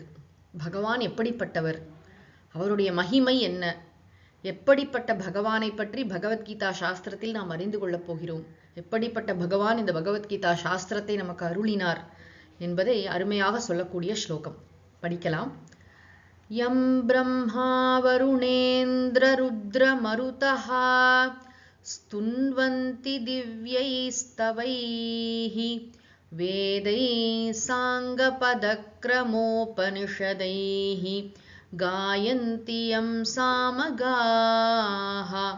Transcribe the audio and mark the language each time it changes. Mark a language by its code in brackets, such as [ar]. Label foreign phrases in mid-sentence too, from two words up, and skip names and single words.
[ta] பகவான் எப்படிப்பட்டவர், அவருடைய மகிமை என்ன, எப்படிப்பட்ட பகவானை பற்றி பகவத்கீதா சாஸ்திரத்தில் நாம் அறிந்து கொள்ளப் போகிறோம். எப்படிப்பட்ட பகவான் இந்த பகவத்கீதா சாஸ்திரத்தை நமக்கு அருளினார் என்பதை அருமையாக சொல்லக்கூடிய ஸ்லோகம். படிக்கலாம். [sa] यं ब्रह्मा वरुणेन्द्ररुद्रमरुतः स्तुन्वन्ति दिव्यैस्तवैः वेदैः साङ्गपदक्रमोपनिषदैः गायन्ति यं सामगाः